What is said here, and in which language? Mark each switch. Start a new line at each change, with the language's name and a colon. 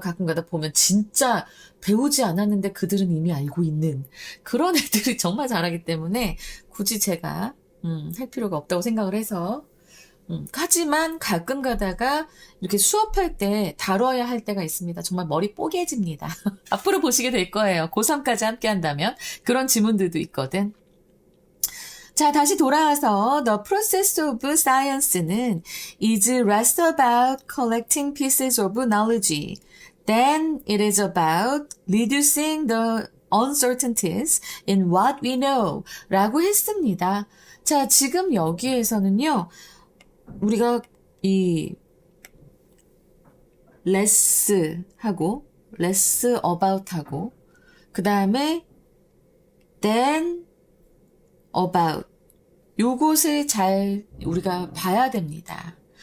Korean: 가끔가다 보면 진짜 배우지 않았는데 그들은 이미 알고 있는 그런 애들이 정말 잘하기 때문에 굳이 제가 할 필요가 없다고 생각을 해서 하지만 가끔 가다가 이렇게 수업할 때 다뤄야 할 때가 있습니다. 정말 머리 뽀개집니다. 앞으로 보시게 될 거예요. 고3까지 함께 한다면 그런 지문들도 있거든. 자, 다시 돌아와서
English: The process of science는 is less about collecting pieces of knowledge than it is about reducing the uncertainties in what we know
Korean: 라고 했습니다. 자, 지금 여기에서는요, 우리가 이 less 하고 less about 하고 그 다음에 than about 요것을 잘 우리가 봐야 됩니다.